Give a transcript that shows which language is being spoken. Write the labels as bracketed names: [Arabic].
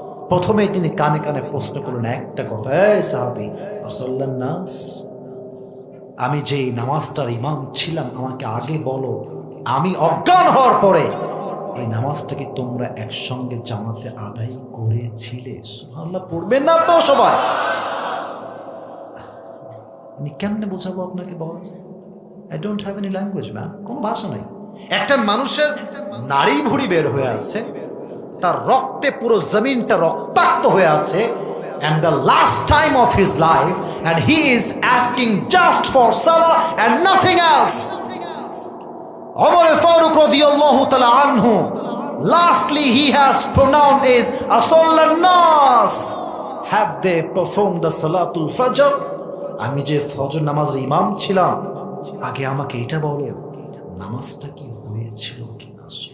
[Bangla] প্রথমেই তিনি কানে কানে প্রশ্ন করলেন একটা কথা, এই সাহাবী, [Arabic] আসাল্লান নাস, [Bangla] আমি যে নামাজটার ইমাম ছিলাম, আমাকে আগে বলো, আমি অজ্ঞান হওয়ার পরে এই নামাজটাকে তোমরা একসঙ্গে জামাতে আদায় করেছিলে? সুবহানাল্লাহ পড়বেন না আপনারা সবাই? আমি কেমনে বোঝাবো আপনাকে? বলেন, [English] I don't have any language man, [Bangla] কোনো ভাষা নাই। একটা মানুষের নাড়ি ভুঁড়ি বের হয়ে আছে, [English] তার রক্তে পুরো জমিনটা রক্তাক্ত হয়ে আছে, and the last time of his life, and he is asking just for salah and nothing else. Umar Farooq radiyallahu ta'ala anhu, lastly he has pronounced is [Arabic] asallan nas. [English] Have they performed the salatul fajr? [Bangla] আমি যে ফজর নামাজের ইমাম ছিলাম, আগে আমাকে এটা বলো, নামাজটা কি হয়েছিল কিনা?